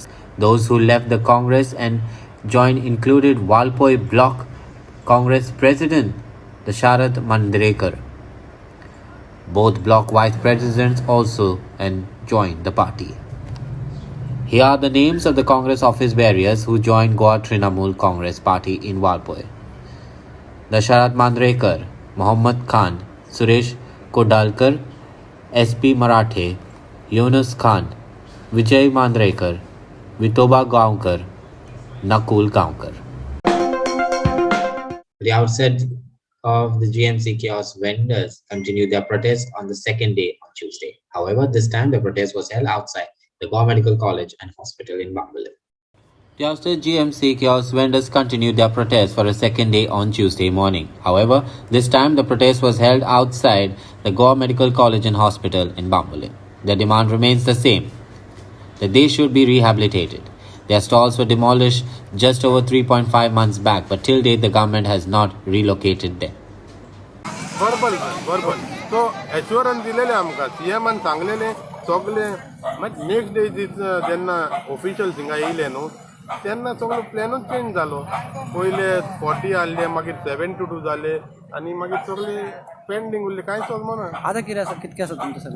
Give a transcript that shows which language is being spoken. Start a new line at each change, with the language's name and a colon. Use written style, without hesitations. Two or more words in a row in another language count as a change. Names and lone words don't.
English: Those who left the Congress and joined included Walpoi Block Congress President Dasharat Mandrekar. Both block vice presidents also joined the party. Here are the names of the Congress office bearers who joined Goa Trinamool Congress Party in Walpoi. Dasharat Mandrekar, Mohammad Khan, Suresh Kodalkar, SP Marathe, Yunus Khan, Vijay Mandrekar, Vitoba Gaonkar, Nakul Gaonkar. The outset of the GMC kiosk vendors continued their protest on the second day on Tuesday. However, this time the protest was held outside the Goa Medical College and Hospital in Bambalur. The ousted GMC kiosk vendors continued their protest for a second day on Tuesday morning. However, this time the protest was held outside the Goa Medical College and Hospital in Bambalur. Their demand remains the same, that they should be rehabilitated. Their stalls were demolished just over 3.5 months back, but till date the government has not relocated them. Verbal. So, assurance
Konkani: दिलेले आमकां CM सांगलेले सगळे
English: next day
Konkani: जेन्ना ऑफिशियल थिंगा येयले न्हू तेन्ना सगळो प्लॅनूच चेंज जालो. पयले 40 आहले मागीर 7 to 2 जाले आनी मागीर सगळे पेंडींग उरले कांयच वचमो ना. आतां कितें आसा कितके आसा तुमचे सगळे